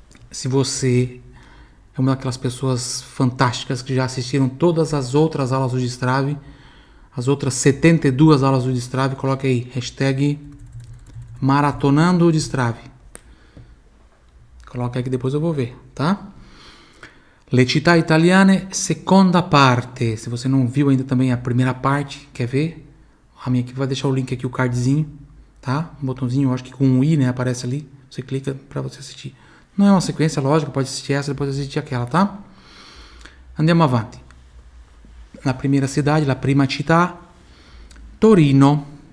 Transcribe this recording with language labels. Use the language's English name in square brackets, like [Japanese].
[Portuguese] Se você é uma daquelas pessoas fantásticas que já assistiram todas as outras aulas do Destrave, as outras 72 aulas do Destrave, coloque aí, hashtag maratonando o Destrave. Coloque aí que depois eu vou ver, tá? [Italian] Le città italiane, seconda parte. [Portuguese] Se você não viu ainda também a primeira parte, quer ver? A minha equipe vai deixar o link aqui, o cardzinho, tá? Um botãozinho, eu acho que com um i, né, aparece ali. Você clica para você assistir. Não é uma sequência lógica, pode assistir essa, depois assistir aquela, tá? [Italian] Andiamo avanti. [Portuguese] Na primeira cidade, [Italian] la prima città, [Portuguese] Torino.